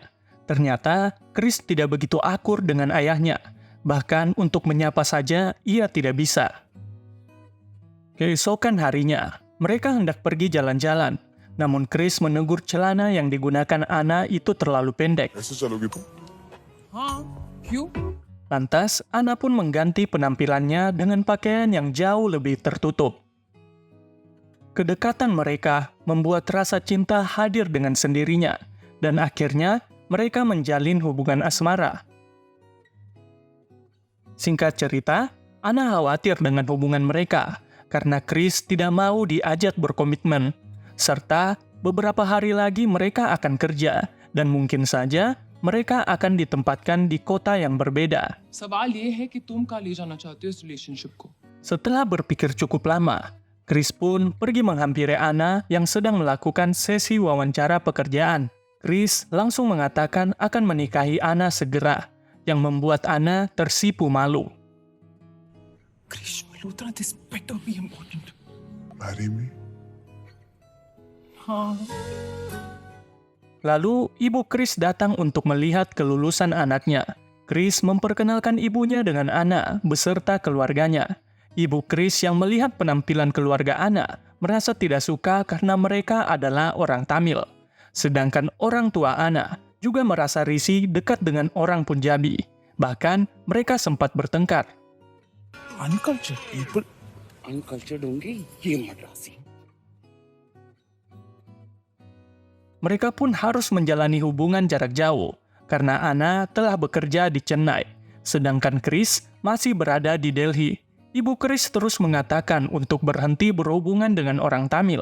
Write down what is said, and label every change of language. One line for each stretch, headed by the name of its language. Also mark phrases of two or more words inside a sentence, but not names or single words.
Indonesian: Ternyata, Chris tidak begitu akur dengan ayahnya, bahkan untuk menyapa saja ia tidak bisa. Keesokan harinya, mereka hendak pergi jalan-jalan, namun Chris menegur celana yang digunakan Anna itu terlalu pendek.
Hindi: ऐसे चलोगी तुम? हाँ, क्यों?
Indonesian: Lantas, Anna pun mengganti penampilannya dengan pakaian yang jauh lebih tertutup. Kedekatan mereka membuat rasa cinta hadir dengan sendirinya, dan akhirnya mereka menjalin hubungan asmara. Singkat cerita, Anna khawatir dengan hubungan mereka, karena Chris tidak mau diajak berkomitmen, serta beberapa hari lagi mereka akan kerja, dan mungkin saja mereka akan ditempatkan di kota yang berbeda.
Hindi: सवाल ये है कि तुम कहाँ ले जाना चाहते हो इस रिलेशनशिप को?
Indonesian: Setelah berpikir cukup lama, Chris pun pergi menghampiri Anna yang sedang melakukan sesi wawancara pekerjaan. Chris langsung mengatakan akan menikahi Anna segera, yang membuat Anna tersipu malu.
English: Krish Malhotra, this better be important. Marry me?
Hindi: हाँ.
Indonesian: Lalu, ibu Chris datang untuk melihat kelulusan anaknya. Chris memperkenalkan ibunya dengan Anna beserta keluarganya. Ibu Chris yang melihat penampilan keluarga Anna merasa tidak suka karena mereka adalah orang Tamil. Sedangkan orang tua Anna juga merasa risih dekat dengan orang Punjabi. Bahkan, mereka sempat bertengkar.
English: Uncultured people.
Hindi: अनकल्चर्ड होंगे ये मद्रासी।
Indonesian: Mereka pun harus menjalani hubungan jarak jauh, karena Anna telah bekerja di Chennai, sedangkan Chris masih berada di Delhi. Ibu Chris terus mengatakan untuk berhenti berhubungan dengan orang Tamil.